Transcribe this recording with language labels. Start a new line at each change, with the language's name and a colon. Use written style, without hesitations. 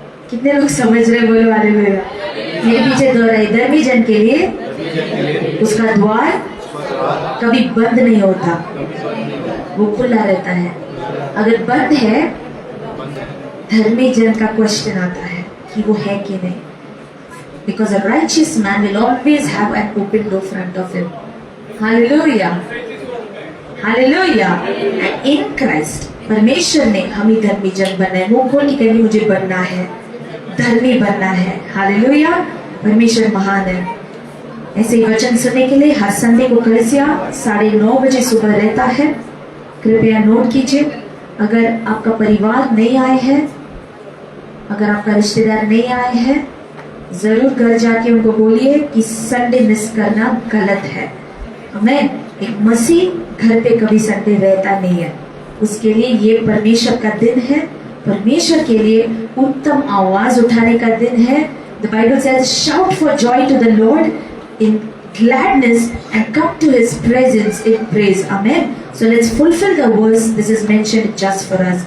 Hindi: कितने लोग समझ रहे, बोलो हालेलुया। मेरे पीछे दोहराई, धर्मी जन के लिए उसका द्वार कभी बंद नहीं होता, वो खुला रहता है। अगर बंद है, धर्मी जन का क्वेश्चन आता है कि वो है कि नहीं।
English: Because a righteous man will always have an open door front of him. Hallelujah. Hallelujah. And in Christ,
Hindi: परमेश्वर ने हमें धर्मी जन बनना है। मुंह खोल के कहेंगे मुझे बनना है, धर्मी बनना है। हालेलुया। परमेश्वर महान है। ऐसे ही वचन सुनने के लिए हर संडे को कलीसिया 9:30 बजे सुबह रहता है। कृपया नोट कीजिए। अगर आपका परिवार नहीं आए हैं, अगर आपका रिश्तेदार नहीं आए हैं, जरूर घर जाके उनको बोलिए कि संडे मिस करना गलत है। हमें एक मसीह घर पे कभी संडे रहता नहीं है। उसके लिए ये परमेश्वर का दिन है, परमेश्वर के लिए उत्तम आवाज उठाने का दिन है।
English: The Bible says, shout for joy to the Lord in gladness and come to His presence in praise. Amen. So let's fulfill the verse. This is mentioned just for us.